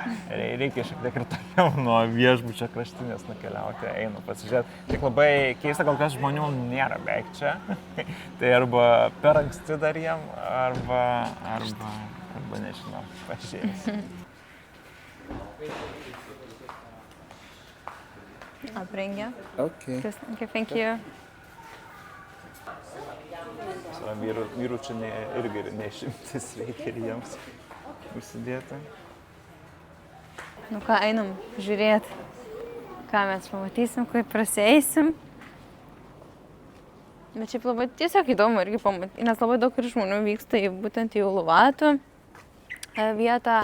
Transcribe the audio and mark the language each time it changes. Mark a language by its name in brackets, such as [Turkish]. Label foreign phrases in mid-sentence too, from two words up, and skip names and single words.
[Lithuanian] Reikia šiek tiek ir toliau nuo viešbučio kraštinės nukeliauti, einu pasižiūrėti. Tik labai keista, gal kas žmonių nėra beveik čia. Tai arba per anksti dar jiem, arba nežinau, pažiūrėsim. Aprengė. [English] Okay. Thank you. [Lithuanian] Vyrų čia irgi neišimtis, reikia ir jiems užsidėti. Nu ką, einam žiūrėti, ką mes pamatysim, kaip prasieisim. Bet šiaip labai tiesiog įdomu irgi pamatyti, nes labai daug ir žmonių vyksta būtent į Uluvato vietą.